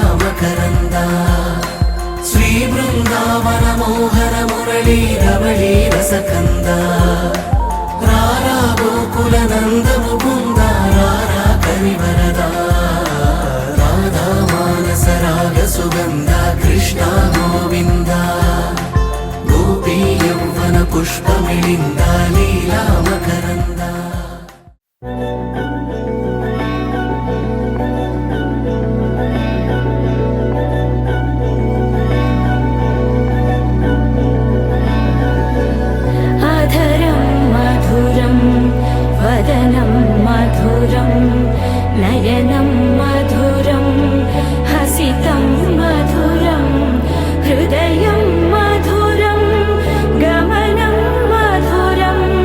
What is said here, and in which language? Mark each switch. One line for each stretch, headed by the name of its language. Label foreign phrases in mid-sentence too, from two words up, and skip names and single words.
Telugu: మకరంద శ్రీ బృందావన మోహన మురళీ రవళీ రసకంద రారా గోకుల నంద ముకుంద రారా కరివరద రాధా మానస రాగ సుగంధ కృష్ణ గోవింద గోపీ యౌవన పుష్పమిళింద లీలా మకరంద
Sanskrit: अधरं मधुरं वदनं मधुरं नयनं मधुरं हसितं मधुरं हृदयं मधुरं गमनं मधुरं